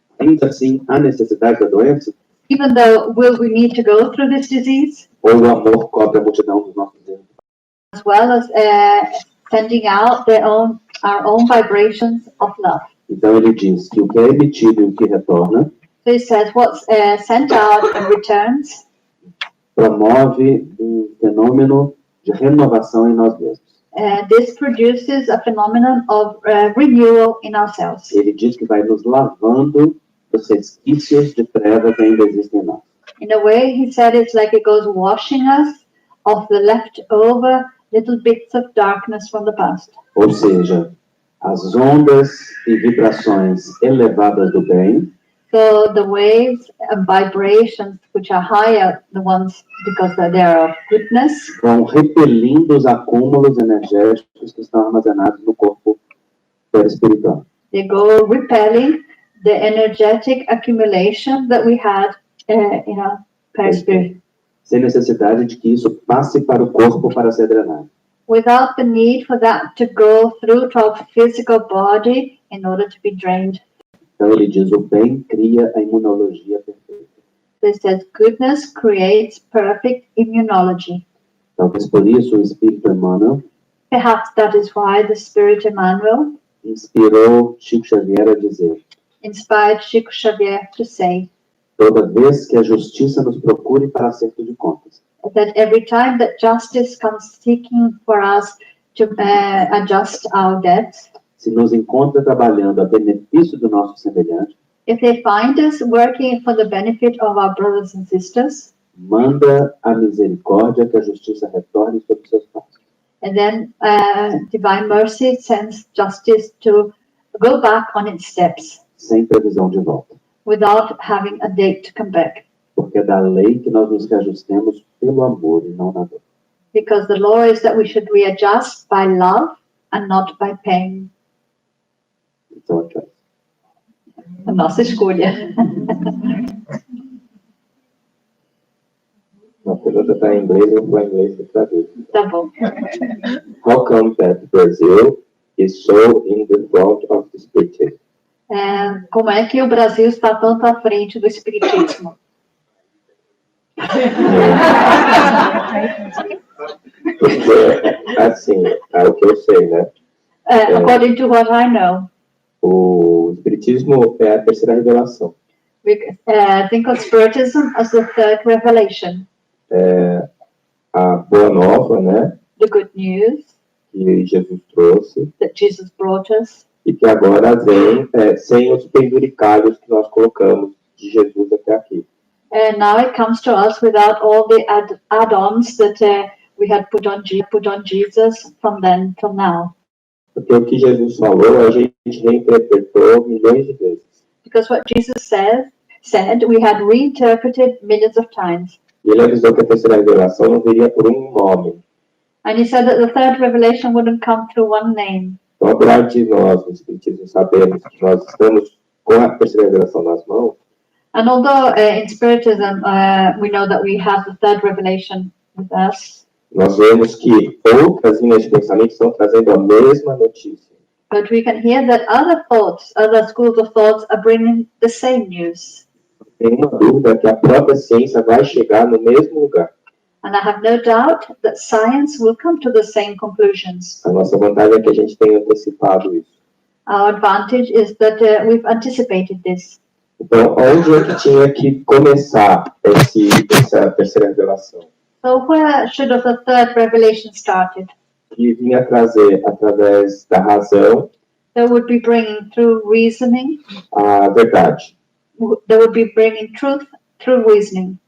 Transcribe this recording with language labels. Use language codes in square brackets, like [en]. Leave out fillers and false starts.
[pt] ainda assim há necessidade da doença, [en] even though will we need to go through this disease, [pt] ou o amor cobre a multidão dos nossos erros? [en] as well as sending out our own vibrations of love. [pt] Então ele diz que o que é emitido e o que retorna [en] So he says what's sent out and returns [pt] promove fenômeno de renovação em nós mesmos. [en] This produces a phenomenon of renewal in ourselves. [pt] Ele diz que vai nos lavando dos resquícios de trevas que ainda existem em nós. [en] In a way, he said it's like it goes washing us of the leftover little bits of darkness from the past. [pt] Ou seja, as ondas e vibrações elevadas do bem [en] So the waves and vibrations which are higher, the ones because they are of goodness, [pt] vão repelindo os acúmulos energéticos que estão armazenados no corpo perispiritual. [en] they go repelling the energetic accumulation that we had in our perispirit, [pt] Sem necessidade de que isso passe para o corpo para ser drenado. [en] without the need for that to go through to our physical body in order to be drained. [pt] Então ele diz, o bem cria a imunologia perfeita. [en] This says goodness creates perfect immunology. [pt] Talvez por isso o Espírito Emmanuel [en] Perhaps that is why the Spirit Emmanuel [pt] inspirou Chico Xavier a dizer, [en] inspired Chico Xavier to say [pt] toda vez que a justiça nos procure para acerto de contas, [en] that every time that justice comes seeking for us to adjust our debts, [pt] se nos encontra trabalhando a benefício do nosso semelhante, [en] if they find us working for the benefit of our brothers and sisters, [pt] manda a misericórdia que a justiça retorne sobre seus passos. [en] and then divine mercy sends justice to go back on its steps [pt] Sem previsão de volta. [en] without having a date to come back. [pt] Porque é da lei que nós nos reajustemos pelo amor e não na dor. [en] Because the law is that we should readjust by love and not by pain. [pt] Então, aqui, ó. A nossa escolha. A pergunta está em inglês, eu vou em inglês e traduz. Tá bom. [en] How come that Brazil is so in the front of the Spiritism? [pt] Como é que o Brasil está tanto à frente do Espiritismo? Porque, assim, é o que eu sei, né? [en] According to what I know, [pt] O Espiritismo é a terceira revelação. [en] we think of Spiritism as the third revelation. [pt] A boa nova, né? [en] The good news [pt] Que Jesus trouxe. [en] that Jesus brought us. [pt] E que agora vem sem os penduricalhos que nós colocamos de Jesus até aqui. [en] And now it comes to us without all the add-ons that we had put on Jesus from then till now. [pt] Porque o que Jesus falou, a gente reinterpretou milhões de vezes. [en] Because what Jesus said, we had reinterpreted millions of times. [pt] E ele avisou que a terceira revelação não viria por um nome. [en] And he said that the third revelation wouldn't come through one name. [pt] Então, apesar de nós, no Espiritismo, sabermos que nós estamos com a terceira revelação nas mãos, [en] And although in Spiritism we know that we have the third revelation with us, [pt] nós vemos que outras linhas de pensamento estão trazendo a mesma notícia. [en] but we can hear that other schools of thoughts are bringing the same news. [pt] Tem uma dúvida que a própria ciência vai chegar no mesmo lugar. [en] And I have no doubt that science will come to the same conclusions. [pt] A nossa vantagem é que a gente tem antecipado isso. [en] Our advantage is that we've anticipated this. [pt] Então, onde é que tinha que começar essa terceira revelação? [en] So where should the third revelation started? [pt] Que vinha trazer, através da razão, [en] They would be bringing through reasoning. [pt] a verdade. [en] They would be bringing truth through reasoning.